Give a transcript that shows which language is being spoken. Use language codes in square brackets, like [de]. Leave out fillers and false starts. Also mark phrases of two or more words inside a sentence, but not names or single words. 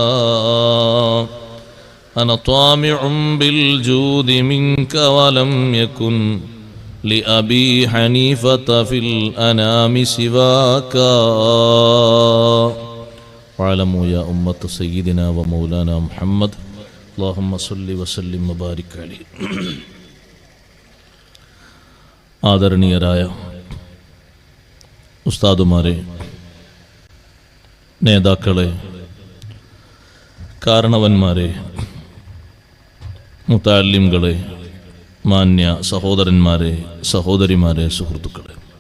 [ar] أنا طامع بالجود منك ولم يكن لأبي حنيفة في الأنام سواك. واعلموا يا أمة سيدنا ومولانا محمد اللهم صل وسلم وبارك عليه. [ml] ആദരണീയരായ ഉസ്താദുമാരെ, നേതാക്കളെ, കാരണവന്മാരെ, മുതഅല്ലിംകളെ, മാന്യ സഹോദരന്മാരെ, സഹോദരിമാരെ, സുഹൃത്തുക്കളെ,